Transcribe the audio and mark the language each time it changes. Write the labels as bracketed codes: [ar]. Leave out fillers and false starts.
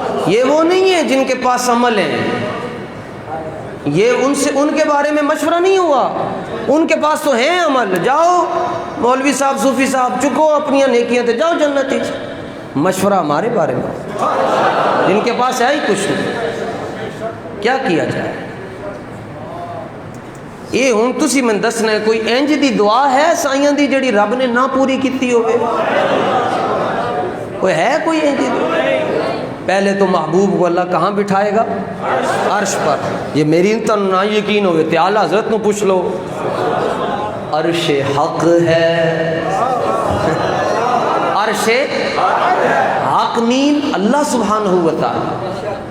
[ur] یہ وہ نہیں ہے جن کے پاس عمل ہیں، یہ ان کے بارے میں مشورہ نہیں ہوا، ان کے پاس تو ہیں عمل. [pa] جاؤ مولوی صاحب صوفی صاحب چکو اپنی نیکیاں تے جاؤ جنت. [ur] مشورہ ہمارے بارے میں، جن کے پاس ہے ہی کچھ نہیں. کیا کیا جائے؟ [pa] یہ ہوں تسی من دسنا ہے کوئی انج دی دعا ہے سائیاں دی جڑی رب نے نہ پوری کیتی ہوئے؟ کوئی ہے کوئی انج دی دعا؟ [ur] پہلے تو محبوب کو اللہ کہاں بٹھائے گا؟ عرش پر. [pa] یہ میری تو نہ یقین ہوئے تے اعلیٰ حضرت نو پوچھ لو. [ur] عرش حق ہے، عرش حق مین اللہ سبحانہ و تعالی.